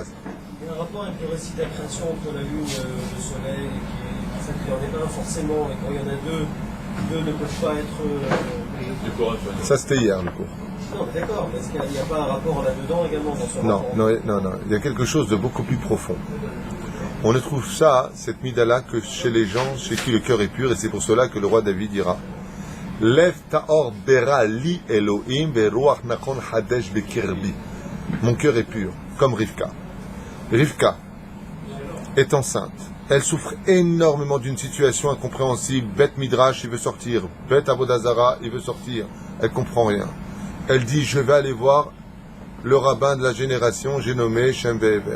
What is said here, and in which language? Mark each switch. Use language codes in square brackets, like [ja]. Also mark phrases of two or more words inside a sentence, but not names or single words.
[fr] il y a un rapport avec le récit de la création entre la lune, le soleil, qui est sacré en un forcément, et quand il y en a deux ne peuvent pas être... Ça, c'était hier, le cours. Non, mais d'accord, mais est-ce qu'il n'y a pas un rapport là-dedans également dans ce Non, rapport? non. Il y a quelque chose de beaucoup plus profond. On ne trouve ça, cette mida-là, que chez les gens chez qui le cœur est pur, et c'est pour cela que le roi David dira [he] לב טהור ברא לי אלהים ורוח נכון חדש בקרבי. [fr] Mon cœur est pur, comme Rivka. Rivka est enceinte. Elle souffre énormément d'une situation incompréhensible. Beth Midrash, il veut sortir. Beth Avodazara, il veut sortir. Elle comprend rien. Elle dit, je vais aller voir le rabbin de la génération, j'ai nommé Shem Ve'ever.